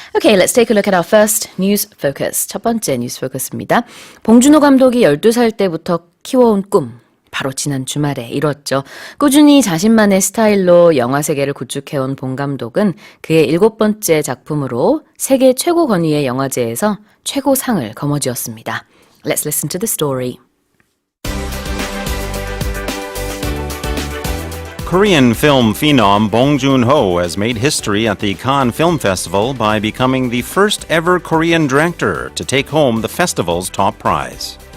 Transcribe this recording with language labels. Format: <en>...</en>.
<en>Okay, let's take a look at our first news focus.</en> <ko>첫 번째 뉴스 포커스입니다. 봉준호 감독이 12살 때부터 키워온 꿈. 바로 지난 주말에 이뤘죠. 꾸준히 자신만의 스타일로 영화 세계를 구축해온 봉 감독은 그의 7번째 작품으로 세계 최고 권위의 영화제에서 최고상을 거머쥐었습니다.</ko> <en>Let's listen to the story. Korean film phenom Bong Joon-ho has made history at the Cannes Film Festival by becoming the first ever Korean director to take home the festival's top prize.</en>